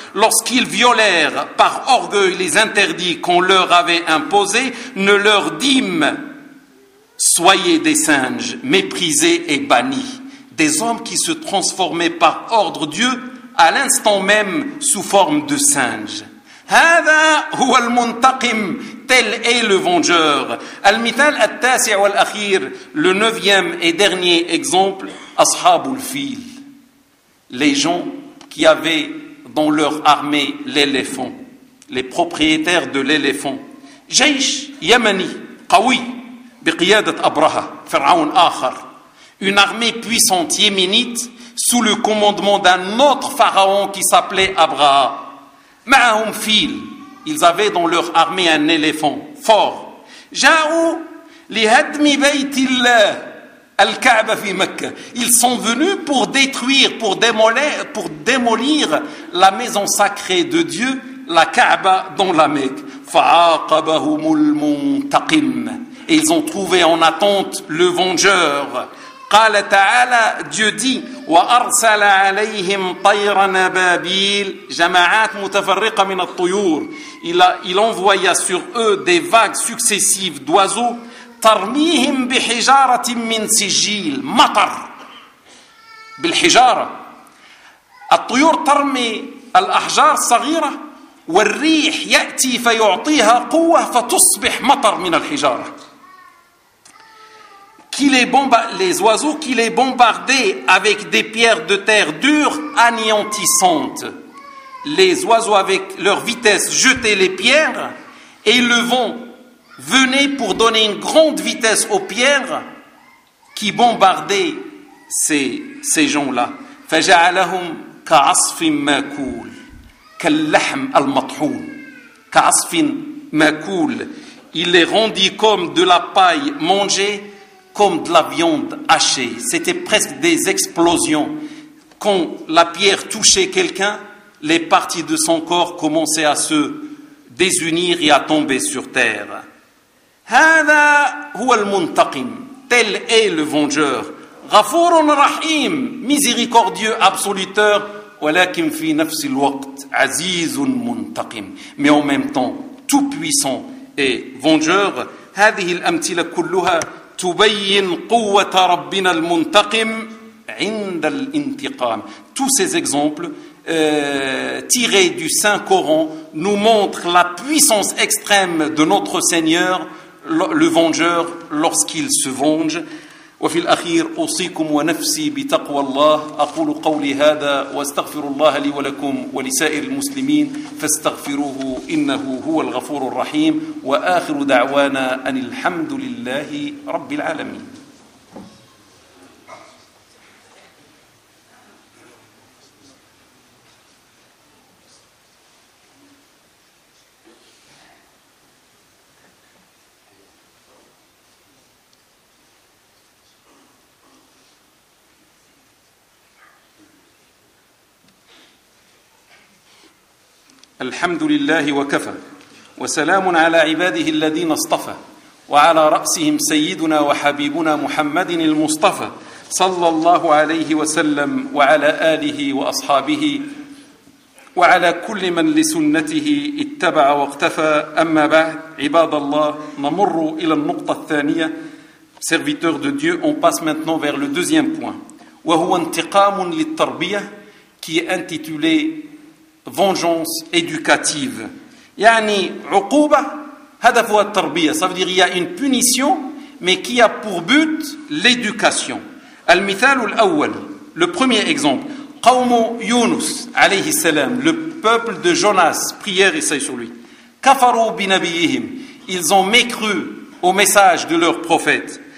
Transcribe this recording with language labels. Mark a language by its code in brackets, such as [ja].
[fr] Lorsqu'ils violèrent par orgueil les interdits qu'on leur avait imposés, ne leur dîmes, soyez des singes, méprisés et bannis. Des hommes qui se transformaient par ordre Dieu à l'instant même sous forme de singe. [ar] هذا هو المنتقم. [fr] Tel est le vengeur. [ar] المثال التاسع والأخير. [fr] Le neuvième et dernier exemple. [ar] أصحاب الفيل. [fr] Les gens qui avaient dans leur armée l'éléphant. Les propriétaires de l'éléphant. [ar] جيش يمني قوي بقيادة أبرهة فرعون آخر. [fr] Une armée puissante yéménite sous le commandement d'un autre pharaon qui s'appelait Abraha. [ar] معهم فيل. [fr] Ils avaient dans leur armée un éléphant fort. [ar] جاءوا لهدم بيت الله الكعبة في مكة. [fr] Ils sont venus pour détruire, pour démolir la maison sacrée de Dieu, la Kaaba, dans la Mecque. [ar] فعاقبهم المنتقم. [fr] Et ils ont trouvé en attente le vengeur. [ar] قال تعالى, [fr] Dieu dit, [ar] وأرسل عليهم طيرا بابيل جماعات متفرقة من الطيور. [fr] Il envoya sur eux des vagues successives d'oiseaux. [ar] ترميهم بحجارة من سجيل. مطر بالحجارة. الطيور ترمي الأحجار الصغيرة والريح يأتي فيعطيها قوة فتصبح مطر من الحجارة. [fr] Les oiseaux qui les bombardaient avec des pierres de terre dures, anéantissantes. Les oiseaux, avec leur vitesse, jetaient les pierres et le vent venait pour donner une grande vitesse aux pierres qui bombardaient ces gens-là. [ar] فَجَعَلَهُمْ كَعَصْفٍ مَاكُولٍ كَاللَّحْمِ الْمَطْحُونِ كَعَصْفٍ مَاكُولٍ. [fr] Il les rendit comme de la paille mangée, comme de la viande hachée. C'était presque des explosions. Quand la pierre touchait quelqu'un, les parties de son corps commençaient à se désunir et à tomber sur terre. [ar] هذا هو المنتقم. [fr] Tel est le vengeur. [ar] غفور رحيم. [fr] Miséricordieux, absoluteur. [ar] ولكن في نفس الوقت عزيز منتقم. [fr] Mais en même temps, tout puissant et vengeur. [ar] هذه الأمثلة كلها تبين قوة ربنا المنتقم عند الانتقام. [fr] Tous ces exemples tirés du Saint Coran nous montrent la puissance extrême de notre Seigneur, le vengeur, lorsqu'il se venge. [ar] وفي الأخير أوصيكم ونفسي بتقوى الله أقول قولي هذا واستغفر الله لي ولكم ولسائر المسلمين فاستغفروه إنه هو الغفور الرحيم وآخر دعوانا أن الحمد لله رب العالمين. الحمد لله وكفى، وسلام على عباده الذين اصطفى، وعلى رأسهم سيدنا وحبيبنا محمد المصطفى صلى الله عليه وسلم، وعلى آله وأصحابه، وعلى كل من لسنته اتبع واقتفى. أما بعد، عباد الله، نمر إلى النقطة الثانية. [fr] Serviteurs de Dieu, on passe maintenant vers le deuxième point. [ar] وهو انتقام للتربية، [fr] qui est intitulé vengeance éducative. [ar] يعني عقوبة هدفها التربية. [fr] Ça veut dire il y a une punition, mais qui a pour but l'éducation. [ar] المثال الأول، [fr] le premier exemple. [ar] قوم يونس عليه السلام، [fr] le peuple de Jonas، prière et salut sur lui. [ar] كفروا بنبيهم، [fr] ils ont mécru au message de leur prophète.